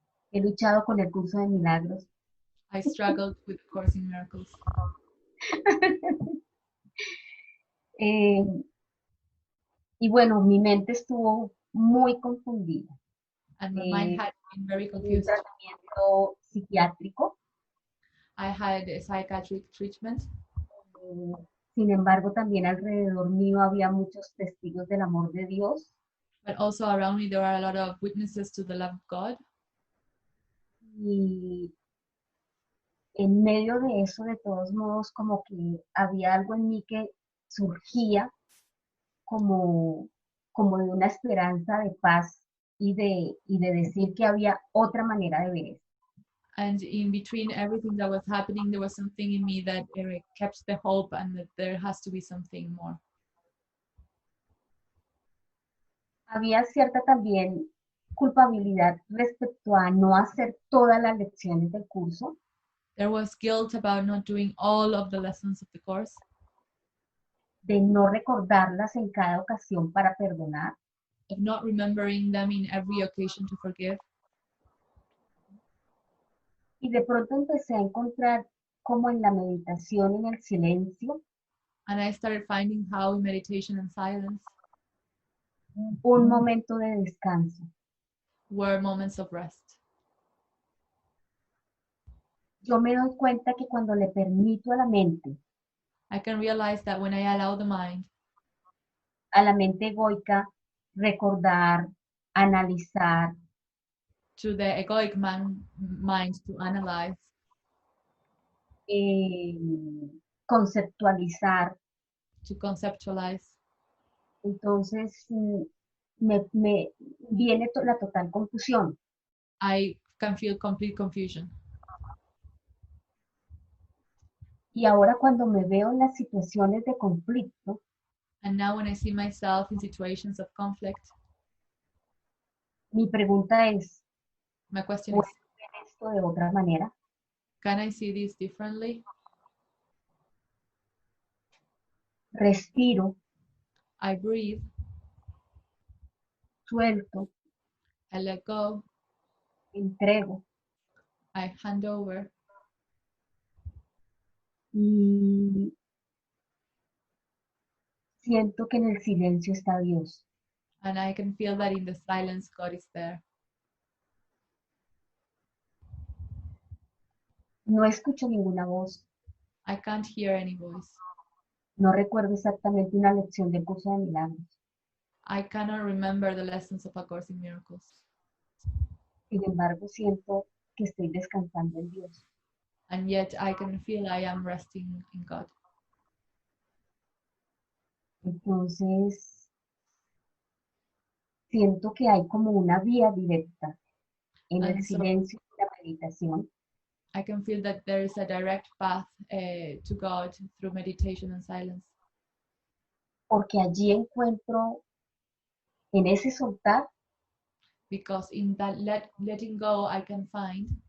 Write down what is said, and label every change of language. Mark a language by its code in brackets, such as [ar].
[es] He luchado con el curso de milagros. [en] I struggled with the Course in Miracles. [es] Eh, y bueno, mi mente estuvo muy confundida. [en] And my mind had been very [es] Tuve un [en] confused. [es] tratamiento psiquiátrico. [en] I had a psychiatric treatment, [es] Sin embargo, también alrededor mío había muchos testigos del amor de Dios. [en] but also around me there were a lot of witnesses to the love of God. [es] Y en medio de eso, de todos modos, como que había algo en mí que surgía como, como de una esperanza de paz y de decir que había otra manera de ver esto. [en] And in between everything that was happening, there was something in me that kept the hope and that there has to be something more. [es] Había cierta también culpabilidad respecto a no hacer todas las lecciones del curso. [en] There was guilt about not doing all of the lessons of the course, [es] De no recordarlas en cada ocasión para perdonar. [en] of not remembering them in every occasion to forgive. [es] Y de pronto empecé a encontrar como en la meditación, en el silencio, [en] And I started finding how in meditation and silence [es] un momento de descanso. [en] were moments of rest. [es] Yo me doy cuenta que cuando le permito [en] I can realize that when I allow the mind [es] a la mente egoica, recordar, analizar, [en] to the egoic mind to analyze, [es] eh, conceptualizar, [en] to conceptualize, [es] entonces me viene la total confusión. [en] I can feel complete confusion. [es] Y ahora cuando me veo en las situaciones de conflicto, [en] And now when I see myself in situations of conflict, [es] mi pregunta es, [en] my question [es] ¿puedo [en] is, [es] ver esto de otra manera? [en] can I see this differently? [es] Respiro, [en] I breathe, [es] suelto, [en] I let go, [es] entrego [en] I hand over, [es] y siento que en el silencio está Dios. [en] and I can feel that in the silence God is there. [es] No escucho ninguna voz, [en] I can't hear any voice. [es] no recuerdo exactamente una lección del curso de milagros. [en] I cannot remember the lessons of A Course in Miracles. [es] Sin embargo, siento que estoy descansando en Dios. [en] And yet I can feel I am resting in God. [es] Entonces, siento que hay como una vía directa en el [en] And so [es] silencio y la meditación, [en] I can feel that there is a direct path to God through meditation and silence. [es] porque allí encuentro, en ese soltar, [en] Because in that letting go, I can find